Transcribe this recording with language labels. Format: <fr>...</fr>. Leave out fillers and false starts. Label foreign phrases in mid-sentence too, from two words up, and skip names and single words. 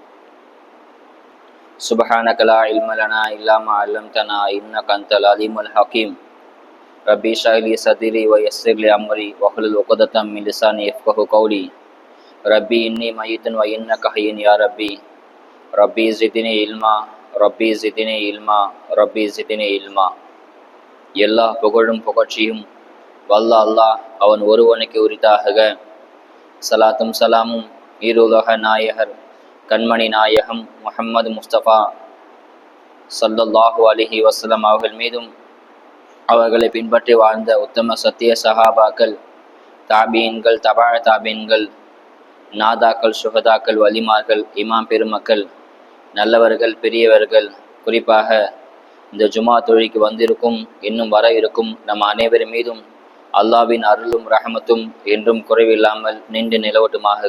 <ar>سبحانك لا علم لنا إلا ما علمتنا إنك أنت العليم الحكيم ربي اشرح لي صدري ويسر لي أمري واحلل عقدة من لساني يفقهوا قولي ربي إني ميت وإنك حي يا ربي ربي زدني علما ربي زدني علما ربي زدني علما</ar> <ta>எல்லா புகழும் புகழ்ச்சியும் வல்ல அல்லாஹ் அவன் ஒருவனுக்கு உரித்தாக. சலாத்தும் சலாமும் ஈருலக நாயகர் கண்மணி நாயகம் முஹம்மது முஸ்தபா</ta> <ar>صلى الله عليه وسلم</ar> <ta>அவர்கள் மீதும் அவர்களை பின்பற்றி வாழ்ந்த உத்தம சத்திய சஹாபாக்கள், தாபீன்கள், தபா தாபீன்கள், நாதாக்கள், சுஹதாக்கள், வலிமார்கள், இமாம் பெருமக்கள், நல்லவர்கள், பெரியவர்கள், குறிப்பாக இந்த ஜுமா தொழுகைக்கு வந்திருக்கும் இன்னும் வர இருக்கும் நம் அனைவர் மீதும் அல்லாஹ்வின் அருளும் ரஹமத்தும் என்றும் குறைவில்லாமல் நின்று நிலவட்டுமாக.</ta>